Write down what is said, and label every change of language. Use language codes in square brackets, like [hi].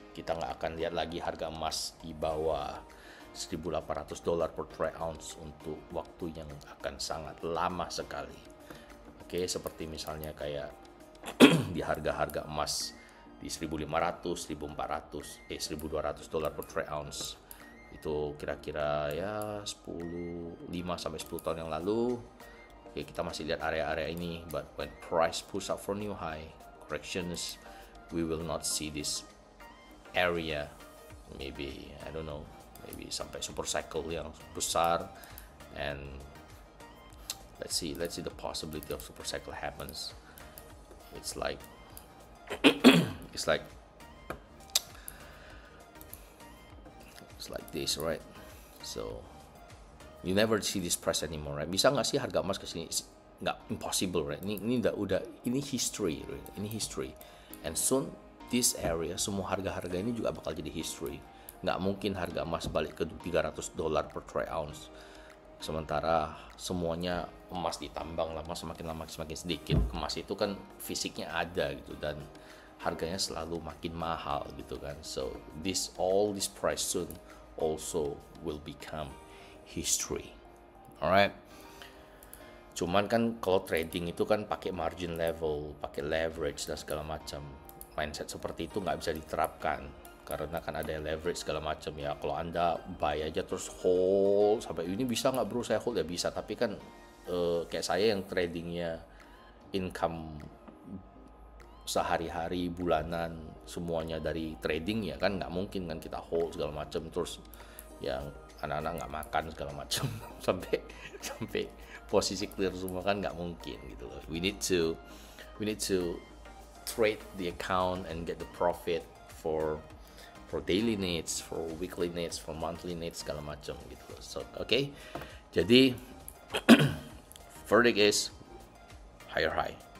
[id] Kita nggak akan lihat lagi harga emas di bawah $1.800 per troy ounce untuk waktu yang akan sangat lama sekali. Oke, seperti misalnya kayak di harga-harga emas di 1.500, 1.400, $1.200 per troy ounce. Itu kira-kira ya 5 sampai 10 tahun yang lalu. Oke, kita masih lihat area-area ini, [en] but when price push up for new high corrections, we will not see this area, maybe I don't know, maybe [id] sampai super cycle yang besar, [en] and let's see the possibility of super cycle happens. It's like this, right? So you never see this price anymore, right? [id] Bisa nggak sih harga emas kesini? Nggak, impossible, right? Ini history, [en] right? [id] Ini history, [en] and soon this area, [id] semua harga-harga ini juga bakal jadi history. Nggak mungkin harga emas balik ke $300 per troy ounce. Sementara semuanya emas ditambang lama, semakin sedikit. Emas itu kan fisiknya ada gitu, dan harganya selalu makin mahal gitu kan. [en] So all this price soon also will become history. [id] Alright. Cuman kan kalau trading itu kan pakai margin level, pakai leverage dan segala macam. Mindset seperti itu nggak bisa diterapkan karena kan ada leverage segala macam ya. Kalau Anda buy aja terus hold sampai ini, bisa nggak bro saya hold, ya bisa, tapi kan kayak saya yang tradingnya income sehari-hari, bulanan, semuanya dari trading ya kan, nggak mungkin kan kita hold segala macam terus yang anak-anak nggak makan segala macam sampai posisi clear semua, kan nggak mungkin gitu loh. [en] We need to trade the account and get the profit for daily needs, for weekly needs, for monthly needs [id] segala macam gitu loh. [en] So okay, jadi verdict is higher high.